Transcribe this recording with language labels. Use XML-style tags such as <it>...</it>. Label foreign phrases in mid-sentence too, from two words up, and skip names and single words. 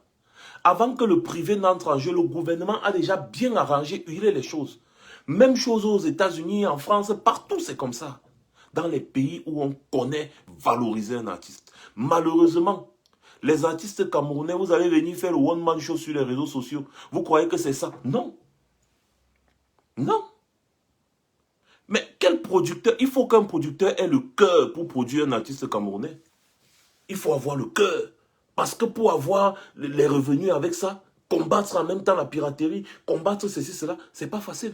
<fr>Avant que le privé n'entre en jeu, le gouvernement a déjà bien arrangé, huilé les choses. Même chose aux États-Unis, en France, partout c'est comme ça. Dans les pays où on connaît valoriser un artiste. Malheureusement, les artistes camerounais, vous allez venir faire le one-man show sur les réseaux sociaux. Vous croyez que c'est ça? Non. Non. Mais quel producteur? Il faut qu'un producteur ait le cœur pour produire un artiste camerounais. Il faut avoir le cœur. Parce que pour avoir les revenus avec ça, combattre en même temps la piraterie, combattre ceci, cela, c'est pas facile.</fr>